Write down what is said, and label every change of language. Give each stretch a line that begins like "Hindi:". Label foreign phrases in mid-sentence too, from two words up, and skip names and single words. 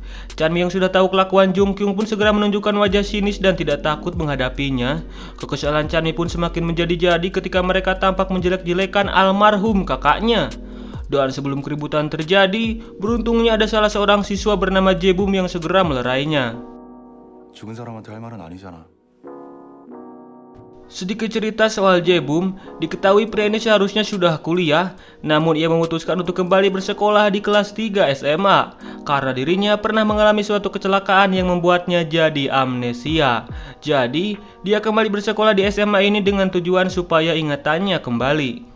Indonesian: Chanmi yang sudah tahu kelakuan Jung Kyung pun segera menunjukkan wajah sinis dan tidak takut menghadapinya. Kekesalan Chanmi pun semakin menjadi-jadi ketika mereka tampak menjelek-jelekan almarhum kakaknya. Dan sebelum keributan terjadi, beruntungnya ada salah seorang siswa bernama Jae-bum yang segera melerainya.
Korean: 죽은 사람한테 할 말은 아니잖아.
Indonesian: Sedikit cerita soal Jae-bum, diketahui pria ini seharusnya sudah kuliah, namun ia memutuskan untuk kembali bersekolah di kelas 3 SMA karena dirinya pernah mengalami suatu kecelakaan yang membuatnya jadi amnesia. Jadi, dia kembali bersekolah di SMA ini dengan tujuan supaya ingatannya kembali.